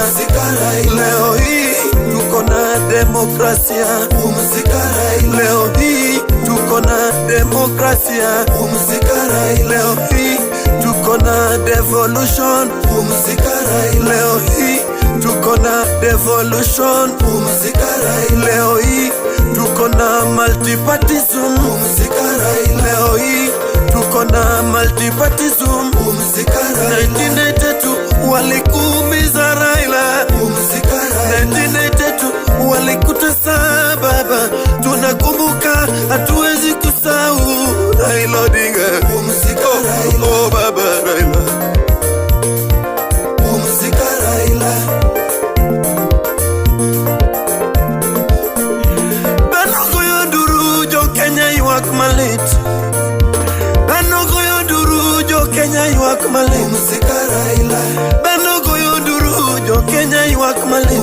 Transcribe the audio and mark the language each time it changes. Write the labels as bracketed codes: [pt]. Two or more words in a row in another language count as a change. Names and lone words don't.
[sw] Leo hii tuko na demokrasia, leo hii tuko na demokrasia, leo hii tuko na devolution, leo hii tuko na devolution, leo hii tuko na multipartyism, leo hii tuko na multipartyism. 1992 walikuumiza Raila, 1992 walikutesa baba, tunakumbuka, hatuwezi kusahau Raila Odinga. Oh baba Raila, Raila. [luo] Banogo yonduru jo Kenya ywak malit, banogo yonduru jo Kenya ywak malit, banogo yonduru jo Kenya ywak malit.